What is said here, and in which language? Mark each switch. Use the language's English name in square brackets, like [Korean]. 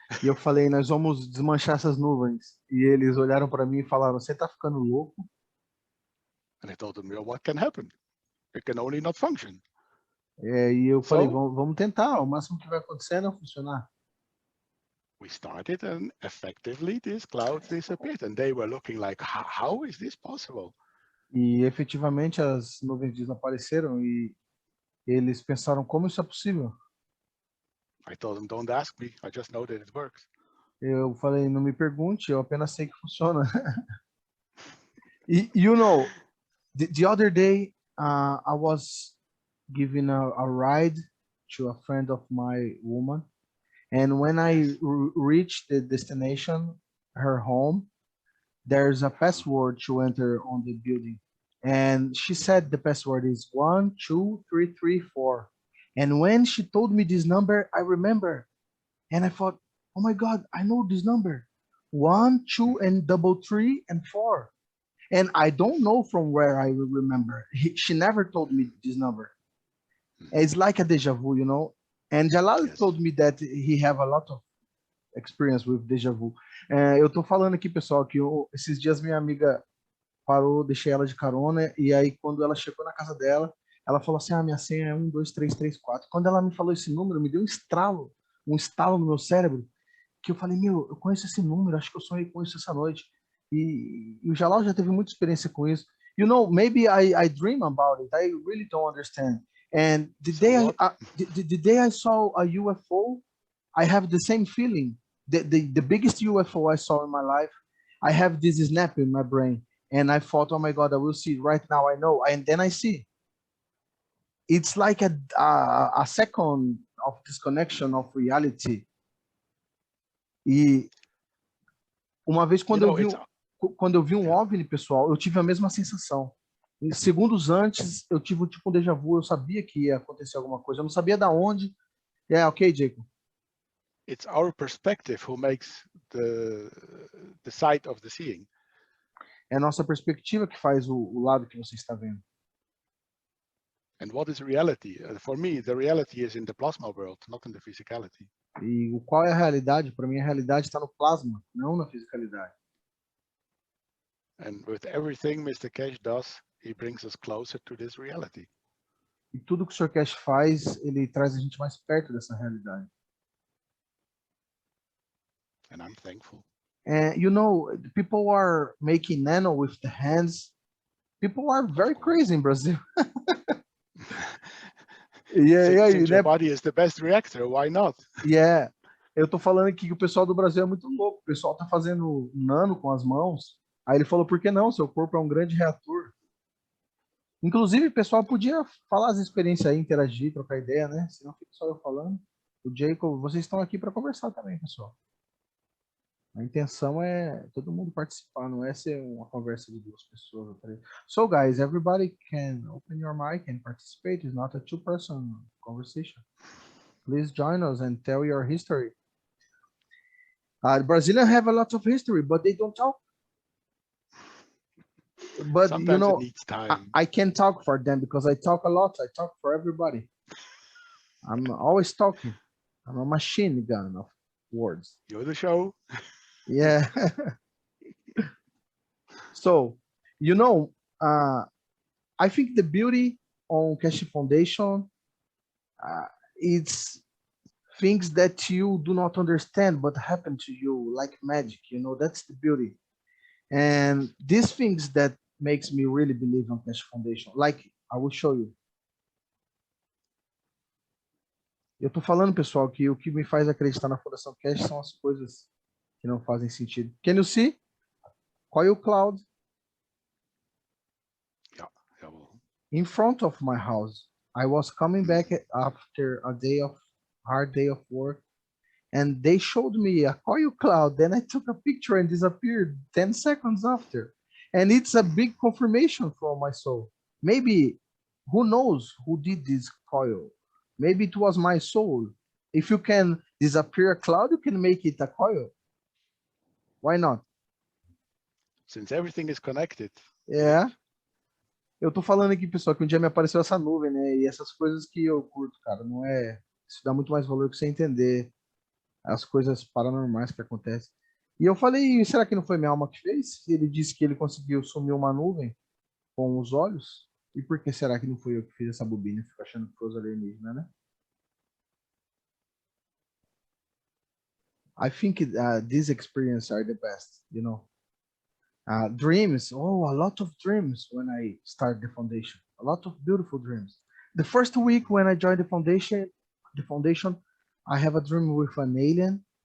[Portuguese] E eu falei, nós vamos desmanchar essas nuvens. E eles olharam para mim e falaram, você tá ficando louco? [English] And I told them, "Well, what can happen? It can only not function." [Portuguese] E eu falei, [English] So [Portuguese] vamos tentar, o máximo que vai acontecer é não funcionar. [English] we started, and effectively these clouds disappeared, and they were looking like, how is this possible? [Portuguese] E efetivamente as nuvens desapareceram e eles pensaram, como isso é possível? [English] I told them, "Don't ask me. I just know that it works." [Portuguese] Eu falei, não me pergunte, eu apenas sei que funciona. [English] You know, the other day, I was giving a ride to a friend of my woman. And when I reached the destination, her home, there's a password to enter on the building. And she said the password is 12334. And when she told me this number, I remember. And I thought, oh my God, I know this number. 1, 2, and double 3 and 4. And I don't know from where I remember. She never told me this number. It's like a deja vu, you know. And Jalal Yes. told me that he have a lot of experience with deja vu. [Portuguese] Eu tô falando aqui, pessoal, que esses dias minha amiga parou, deixei ela de carona, e aí quando ela chegou na casa dela, ela falou assim, minha senha é 12334. Quando ela me falou esse número, me deu um estalo no meu cérebro, que eu falei, meu, eu conheço esse número, acho que eu sonhei com isso essa noite. E o Jalal já teve muita experiência com isso. [English] You know, maybe I dream about it. I really don't understand. And the day I saw a UFO, I have the same feeling. The biggest UFO I saw in my life, I have this snap in my brain. And I thought, oh my God, I will see it right now. I know. And then I see. It's like a second of disconnection of reality. [Portuguese] E uma vez quando eu vi um OVNI, pessoal, eu tive a mesma sensação. E segundos antes, eu tive tipo um déjà vu, eu sabia que ia acontecer alguma coisa, eu não sabia da onde. [English] Ok, Jacob. It's our perspective who makes the sight of the seeing. [Portuguese] É a nossa perspectiva que faz o lado que você está vendo. [English] And what is reality? For me, the reality is in the plasma world, not in the physicality. [Portuguese] E qual é a realidade? Para mim, a realidade está no plasma, não na fisicalidade. [English] And with everything Mr. Cash does, he brings us closer to this reality. [Portuguese] E tudo que o Sr. Cash faz, ele traz a gente mais perto dessa realidade. [English] And I'm thankful. And you know, people are making nano with the hands. People are very crazy in Brazil. Since your body is the best reactor, why not? Yeah. [Portuguese] Eu tô falando aqui que o pessoal do Brasil é muito louco. O pessoal tá fazendo nano com as mãos. Aí ele falou, por que não? Seu corpo é um grande reator. Inclusive, o pessoal podia falar as experiências aí, interagir, trocar ideia, né? Senão fica só eu falando. O Jacob, vocês estão aqui para conversar também, pessoal. A intenção é todo mundo participar, não é ser uma conversa de duas pessoas ou três. [English] So, guys, everybody can open your mic and participate. It's not a two-person conversation. Please join us and tell your history. Brazilians have a lot of history, but they don't talk. But sometimes you know, it needs time. I can't talk for them because I talk a lot. I talk for everybody. I'm always talking. I'm a machine gun of words. You're the show. Yeah. So, you know, I think the beauty on Cash Foundation, it's things that you do not understand but happen to you like magic. You know, that's the beauty. And these things that makes me really believe on Cash Foundation. Like, I will show you. Eu tô falando, pessoal, que o que me faz acreditar na Fundação Cash são as coisas que não fazem sentido. Can you see? Coil cloud. Yeah, well. In front of my house. I was coming back after a hard day of work, and they showed me a coil cloud. Then I took a picture and disappeared 10 seconds after. And it's a big confirmation for my soul. Maybe, who knows who did this coil? Maybe it was my soul. If you can disappear a cloud, you can make it a coil. Why not? Since everything is connected. [Portuguese] É. Eu tô falando aqui, pessoal, que um dia me apareceu essa nuvem, né? E essas coisas que eu curto, cara, não é. Isso dá muito mais valor que você entender as coisas paranormais que acontecem. E eu falei, será que não foi minha alma que fez? Ele disse que ele conseguiu sumir uma nuvem com os olhos. E por que será que não foi eu que fiz essa bobina? Fico achando que foi os alienígenas, né? [English] I think these experiences are the best, you know. Dreams, a lot of dreams when I start the foundation. A lot of beautiful dreams. The first week when I joined the foundation, I have a dream with an alien.